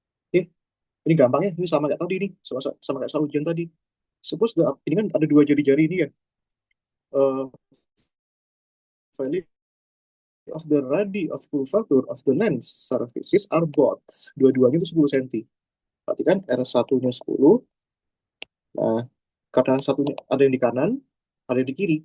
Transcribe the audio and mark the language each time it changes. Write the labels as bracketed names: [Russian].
[Indonesian] Oke, ini gampang ya. Ini sama kayak tadi nih. Sama kayak soal ujian tadi. Suppose ini kan ada dua jari-jari ini ya. [English] Eh, value of the radii of curvature of the lens surfaces are both. [Indonesian] Dua-duanya itu 10 cm. Berarti kan R1-nya 10. Nah, karena satunya ada yang di kanan, ada yang di kiri.